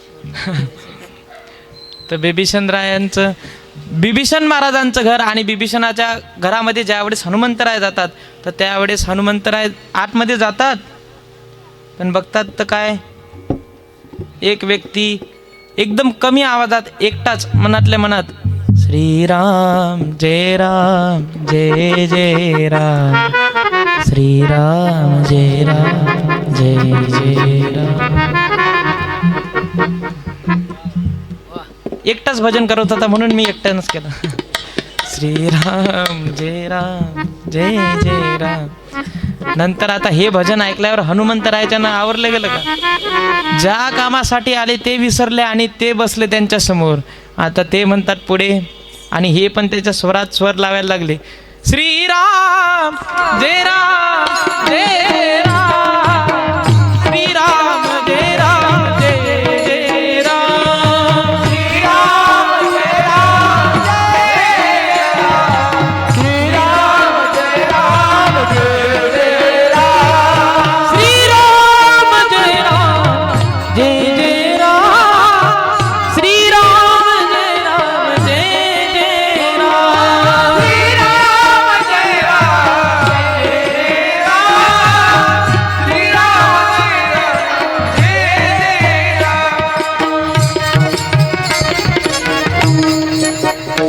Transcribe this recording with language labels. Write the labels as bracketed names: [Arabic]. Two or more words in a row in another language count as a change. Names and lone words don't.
[Marathi] तर बिभीषण महाराजांचं घर. आणि बिभीषणाच्या घरामध्ये ज्यावेळेस हनुमंतराय जातात तर त्यावेळेस हनुमंतराय आतमध्ये जातात, पण बघतात तर काय, एक व्यक्ती एकदम कमी आवाजात एकटाच मनातल्या मनात श्रीराम जय जय राम, श्रीराम जय जय राम. एकटाच भजन करत होता म्हणून मी एकट्यानंच केलं. श्रीराम जय जय राम. नंतर आता हे भजन ऐकल्यावर हनुमंतरायाच्यानं आवरलं गेलं का? ज्या कामासाठी आले ते विसरले आणि ते बसले त्यांच्या समोर. आता ते म्हणतात पुढे, आणि हे पण त्याच्या स्वरात स्वर लावायला लागले. श्रीराम जय राम जय राम, श्रीराम जय राम जय जय राम, श्रीराम जय राम जय राम, श्रीराम जय राम जय जय राम, श्रीराम जय राम जय जय राम, श्रीराम जय राम जय जय राम, श्रीराम जय राम जय जय राम, श्रीराम जय राम.